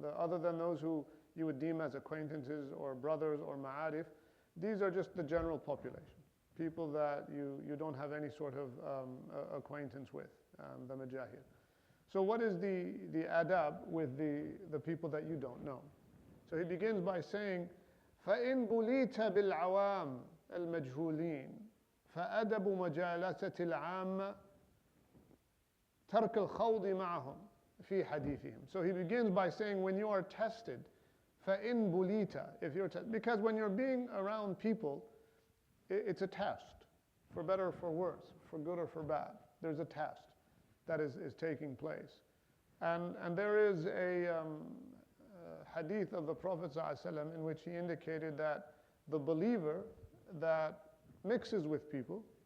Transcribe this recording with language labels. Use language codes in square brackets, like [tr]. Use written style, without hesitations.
[en] Other than those who you would deem as acquaintances or brothers or ma'arif, these are just the general population. People that you don't have any sort of acquaintance with, the majahil. So what is the adab with the people that you don't know? So he begins by saying, [ar] فَإِن بُلِيتَ بِالْعَوَامِ الْمَجْهُولِينَ فَأَدَبُ مَجَالَسَةِ الْعَامَّةِ تَرْكَ الْخَوْضِ مَعَهُمْ فِي حَدِيثِهِمْ. [en] So he begins by saying, when you are tested, [ar] فَإِن بُلِيتَ, [en] if you're tested, because when you're being around people, it's a test, for better or for worse, for good or for bad. There's a test that is taking place. And there is a hadith of the Prophet ﷺ in which he indicated that the believer that mixes with people,